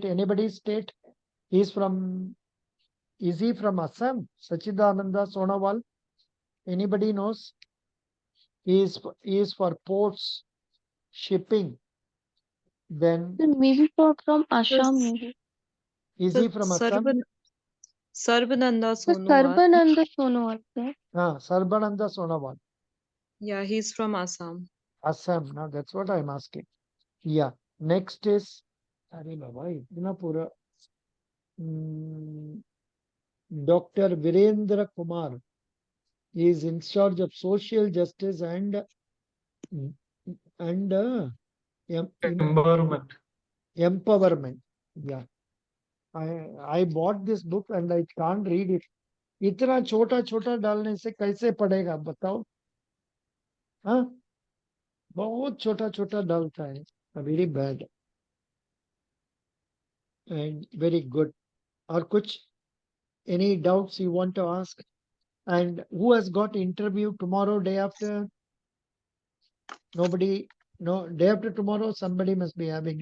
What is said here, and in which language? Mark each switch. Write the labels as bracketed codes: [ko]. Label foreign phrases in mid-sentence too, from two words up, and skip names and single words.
[en] Anybody's state? Is he from Assam? Sachidananda Sonawal. Anybody knows? He is for ports, shipping. Then Maybe from Assam. Maybe. is he from Assam? Sarbananda Sir, Sonowal. Sarbananda Sonowal, sir. Sarbananda Sonawal. Yeah, he's from Assam. Assam. Now that's what I'm asking. Yeah. Next is Dinapura. Dr. Virendra Kumar is in charge of social justice and Environment. empowerment. Yeah. I bought this book and I can't read it. [hi] इतना छोटा छोटा डालने से कैसे पढ़ेगा बताओ? हाँ, बहुत छोटा छोटा डालता है. [en] Very bad. And very good. Or कुछ any doubts you want to ask? And who has got interview tomorrow, day after? Nobody. No, day after tomorrow somebody must be having.